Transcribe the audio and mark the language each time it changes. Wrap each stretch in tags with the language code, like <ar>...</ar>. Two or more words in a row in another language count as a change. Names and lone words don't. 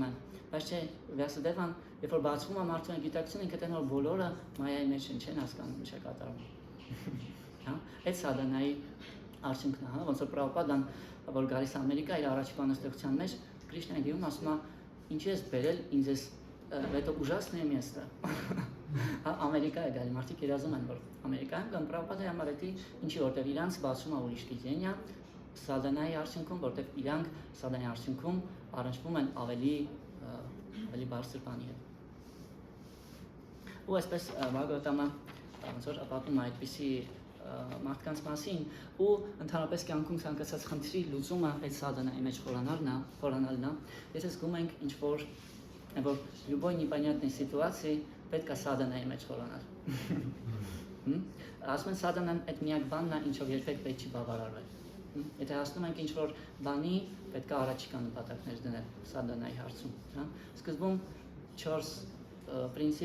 <hy>են։ Բայց չէ, Վյասադևան, երբ որ բացվում է մարդու գիտակցությունը, ինքը տենում որ բոլորը Մայայի մեջ չեն հասկանում ինչ է կատարում։ Հա, այդ սադանայի արդյունքն է, հա, ոնց որ Պրաբհուպադան, որ գալիս Ամերիկա իր առաջի բանաստեղծության մեջ Կրիշնային դիմում ասում է ինչի ես բերել ինձ էս</hy> <ru>это ужасное место։</ru> <hy>Հա, Ամերիկա է գալի, մարդիկ երազում են, որ Ամերիկայում կամ Պրաբհուպադայի համար էդի ինչի որտեվ իրանց բացում է ուրիշ գիտենիա սադանայի արդյունքում, որտեվ իրանք սադանայի արդյունքում առնչվում են ավելի բարձր բանի հետ։ Ու այսպես Բհագավատամը ոնց որ պատմում է այդպիսի մարդկանց մասին ու ընդհանրապես կյանքում ցանկացած խնդրի լուծումը այդ սադանայի մեջ խորանալն է, եթե զգում ենք ինչ-որ</hy> <ru>любой непонятной ситуации</ru> <hy>պետք է սադանայի մեջ խորանալ։ Ասում են սադանան այդ միակ բանն է, ինչով երբեք պետք չի բավարարվել։ Եթե հասնում ենք ինչ-որ բանի, պետք է առաջիկա նպատակներ դնել սադանայի հարցում, հա։ Սկզբում 4 պրինցիպ</hy>